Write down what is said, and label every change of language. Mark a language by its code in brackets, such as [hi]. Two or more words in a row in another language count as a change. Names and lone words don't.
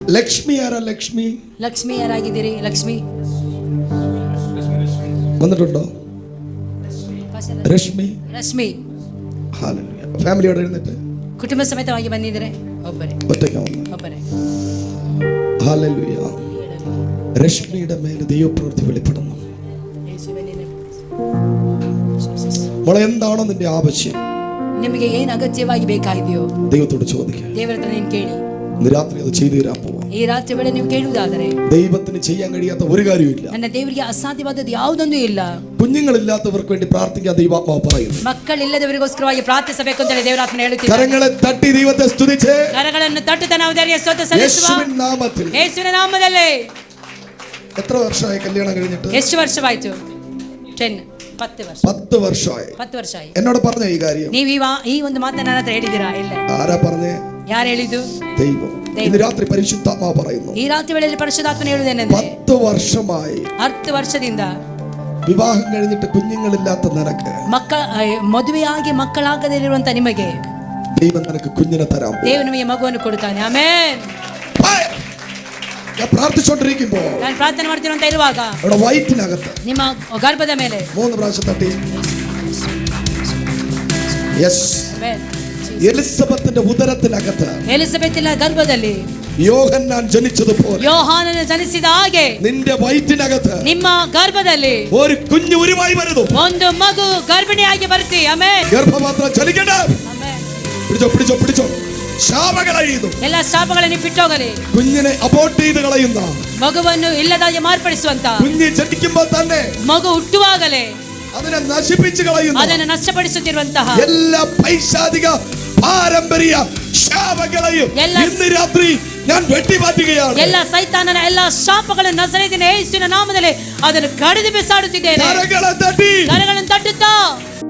[kn] ಲಕ್ಷ್ಮಿ ಯಾರ? ಲಕ್ಷ್ಮಿ ಲಕ್ಷ್ಮಿ ಯಾರಾಗಿದ್ದೀರಿ? ಲಕ್ಷ್ಮಿ [ml] വന്നിട്ടുണ്ടോ? ರಶ್ಮಿ [kn] ರಶ್ಮಿ [ml] ಫ್ಯಾಮಿಲಿയോടെ ഇരുന്നിട്ട് [kn] ಕುಟುಂಬ ಸಮೇತವಾಗಿ ಬಂದಿದ್ರೆ ಒಬ್ಬರೇ ಒಬ್ಬರೇ. [ml] ഹല്ലേലൂയ. രശ്മിയുടെ മേലെ ദൈവപ്രവൃത്തി വെളിപ്പെടുന്നു. മോളെ, എന്താണോ നിന്റെ ആവശ്യം? [kn] ನಿಮಗೆ ಏನು ಅಗತ್ಯವಾಗಿ ಬೇಕಾಗಿದೆಯೋ [ml] ദൈവത്തോട് ചോദിക്കുക. [kn] ದೇವರ ಹತ್ರ ನೀನು ಕೇಳಿ. [ml] ഇന്ന് രാത്രി അത് ചെയ്തു തരാൻ പോവാ. [kn] ಈ ರಾತ್ರಿ ವೇಳೆ ನೀವು ಕೇಳುವುದಾದರೆ [ml] ദൈവത്തിന് ചെയ്യാൻ കഴിയാത്ത ഒരു കാര്യമില്ല. [kn] ನನ್ನ ದೇವರಿಗೆ ಅಸಾಧ್ಯವಾದದ್ದು ಯಾವುದೊಂದು ಇಲ್ಲ. [ml] കുഞ്ഞുങ്ങളില്ലാത്തവർക്ക് വേണ്ടി പ്രാർത്ഥിക്കാൻ ദൈവാത്മാവ് പറയുന്നു. [kn] ಮಕ್ಕಳಿಲ್ಲದವರಿಗೋಸ್ಕರವಾಗಿ ಪ್ರಾರ್ಥಿಸಬೇಕು ಅಂತ ಹೇಳಿ ದೇವರ ಆತ್ಮನು ಹೇಳುತ್ತಿದ್ದಾನೆ. [ml] കരങ്ങളെ തട്ടി ദൈവത്തെ സ്തുതിച്ച് [kn] ಕರಗಳನ್ನು ತಟ್ಟುತ್ತಾ ನಾವು ದೇವರಿಗೆ ಸ್ತೋತ್ರ ಸಲ್ಲಿಸುವ. [ml] യേശുവിൻ നാമത്തിൽ. [kn] ಯೇಸುವಿನ ನಾಮದಲ್ಲಿ. [ml] എത്ര വർഷമായി കല്യാണം കഴിഞ്ഞിട്ട്? [kn] ಎಷ್ಟು ವರ್ಷವಾಯಿತು? 10 ವರ್ಷ. [ml] 10 ವರ್ಷമായി. [kn] 10 ವರ್ಷ ಆಯ್ತು. [ml] എന്നോട് പറഞ്ഞ ഈ കാര്യം [kn] ನೀವು ಈ ಒಂದು ಮಾತನ್ನ ನನ್ನ ಹತ್ರ ಹೇಳಿದ್ದೀರಾ? ಇಲ್ಲ. [ml] ആരാ പറഞ്ഞേ? [kn] ಯಾರು ಹೇಳಿದ್ದು? [ml] ദൈവം. ഇന്ന് രാത്രി പരിശുദ്ധാത്മാവ് പറയുന്നു. [kn] ಈ ರಾತ್ರಿ ವೇಳೆಯಲ್ಲಿ ಪರಿಶುದ್ಧಾತ್ಮನು ಹೇಳುವುದೇನೆಂದರೆ [ml] 10 വർഷമായി [kn] 10 ವರ್ಷದಿಂದ [ml] വിവാഹം കഴിഞ്ഞിട്ട് കുഞ്ഞുങ്ങളില്ലാത്ത നിനക്ക്, [kn] ಮದುವೆಯಾಗಿ ಮಕ್ಕಳಾಗದೇ ಇರುವಂತ ನಿಮಗೆ [ml] ദൈവം നിനക്ക് കുഞ്ഞിനെ തരാൻ പോകുന്നു. [kn] ದೇವರು ನಿಮಗೆ ಮಗುವನ್ನು ಕೊಡುತ್ತಾನೆ. ಆಮೆನ್. [ml] ഞാൻ പ്രാർത്ഥിച്ചുകൊണ്ടിരിക്കുമ്പോൾ [kn] ನಾನು ಪ್ರಾರ್ಥನೆ ಮಾಡ್ತೀನಿ ಅಂತ ಇರುವಾಗ [ml] അവിടെ വയറ്റിനകത്ത് [kn] ನಿಮ್ಮ ಗರ್ಭದ ಮೇಲೆ [ml] 3 പ്രാവശ്യം തട്ടി. യെസ്. എലിസബത്തിന്റെ ഉദരത്തിനകത്ത്, [kn] ಎಲಿಸಬೆತಿನ ಗರ್ಭದಲ್ಲಿ [ml] യോഹന്നാൻ ജനിച്ചതുപോലെ, [kn] ಯೋಹಾನನು ಜನಿಸಿದ ಹಾಗೆ [ml] നിന്റെ വയറ്റിനകത്ത് [kn] ನಿಮ್ಮ ಗರ್ಭದಲ್ಲಿ [ml] ഒരു കുഞ്ഞു ഉരുവായി വരുന്നു. [kn] ಒಂದು ಮಗು ಗರ್ಭಿಣಿಯಾಗಿ ಬರ್ತಿ. ಆಮೆನ್. [ml] ഗർഭപാത്രം ചലിക്കണ്ട. [kn] ಆಮೆನ್. [ml] പിടിച്ചോ പിടിച്ചോ പിടിച്ചോ. ശാപകളയുന്നു. [kn] ಎಲ್ಲ ಶಾಪಗಳನ್ನು ಬಿಟ್ಟೋಗಲಿ. [ml] കുഞ്ഞിനെ അബോർട്ട് ചെയ്ത് കളയുന്ന, [kn] ಮಗುವನ್ನು ಇಲ್ಲದಾಗಿ ಮಾರ್ಪಡಿಸುವಂತ, [ml] കുഞ്ഞ് ജനിക്കുമ്പോൾ തന്നെ [kn] ಮಗು ಹುಟ್ಟುವಾಗಲೇ [ml] അതിനെ നശിപ്പിച്ച് കളയുന്ന, [kn] ಅದನ್ನು ನಷ್ಟಪಡಿಸುತ್ತಿರುವಂತಹ [ml] എല്ലാ പൈശാചിക പാരമ്പര്യ ശാപങ്ങളെയും ഇന്ന് രാത്രി ഞാൻ വെട്ടിമാറ്റുകയാണ്. [kn] ಎಲ್ಲ ಸೈತಾನನ ಎಲ್ಲ ಶಾಪಗಳನ್ನು ನಜರೇತಿನ ಯೇಸುವಿನ ನಾಮದಲ್ಲಿ ಅದನ್ನು ಕಡಿದು ಬಿಸಾಡುತ್ತಿದ್ದೇನೆ. [ml] കരങ്ങളെ തട്ടി. [kn] ಕರಗಳನ್ನು ತಟ್ಟುತ್ತಾ